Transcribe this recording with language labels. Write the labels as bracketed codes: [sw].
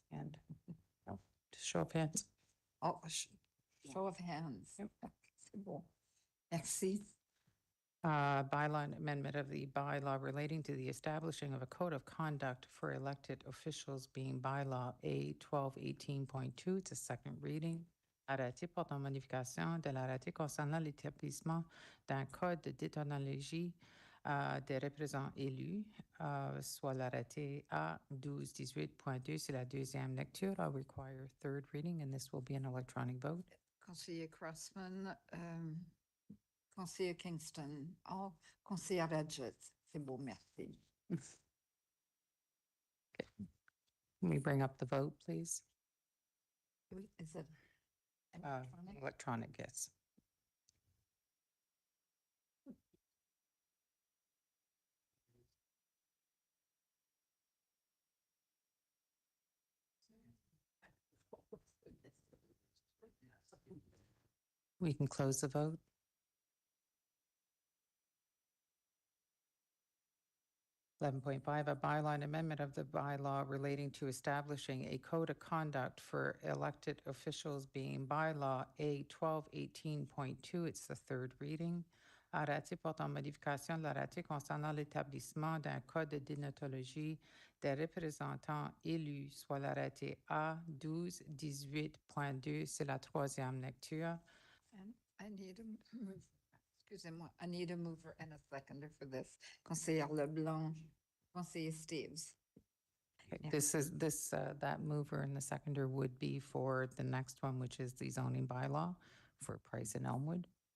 [en] And show of hands. Oh, show of hands. [fr] C'est bon. Merci. [en] Bylaw amendment of the bylaw relating to the establishing of a code of conduct for elected officials being bylaw A 1218.2. It's a second reading. [fr] Arrêté portant modification de l'arrêté concernant l'établissement d'un code de déontologie des représentants élus, soit l'arrêté A 1218.2. C'est la deuxième lecture. [en] I'll require third reading, and this will be an electronic vote. [fr] Conseiller Crossman, Conseiller Kingston, Conseiller Radjet. C'est beau, merci. [en] Can we bring up the vote, please? Is it electronic? Electronic, yes. We can close the vote. Eleven point five, a bylaw and amendment of the bylaw relating to establishing a code of conduct for elected officials being bylaw A 1218.2. It's the third reading. [fr] Arrêté portant modification de l'arrêté concernant l'établissement d'un code de déontologie des représentants élus, soit l'arrêté A 1218.2. C'est la troisième lecture. [en] And I need a move, excusez-moi, I need a mover and a seconder for this. [fr] Conseiller Leblanc, Conseiller Steves. [en] Okay, that mover and the seconder would be for the next one, which is the zoning bylaw for Price and Elmwood.